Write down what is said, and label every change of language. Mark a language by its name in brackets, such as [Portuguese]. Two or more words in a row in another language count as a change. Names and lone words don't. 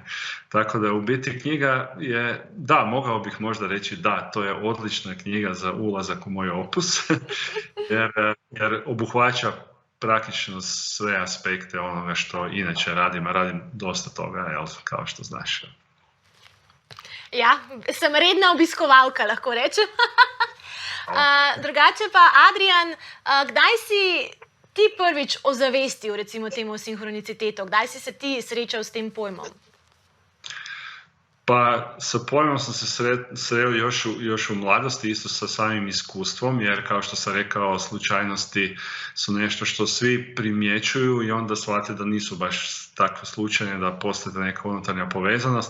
[Croatian] Tako da u biti knjiga je, da, mogao bih možda reći da, to je odlična knjiga za ulazak u moj opus, jer obuhvaća praktično sve aspekte onoga što inače radim, a radim dosta toga, jel, kao što znaš. [Slovenian] Ja, sem redna obiskovalka, lahko rečem. Drugače pa, Adrian, kdaj si ti prvič ozavestil, recimo temu sinhronicitetu? Kdaj si se ti srečal s tem pojmom? [Croatian] Pa sa pojmom sam se sreo još u mladosti, isto sa samim iskustvom, jer kao što sam rekao, slučajnosti su nešto što svi primjećuju i onda shvate da nisu baš takve slučajne, da postoji neka unutarnja povezanost.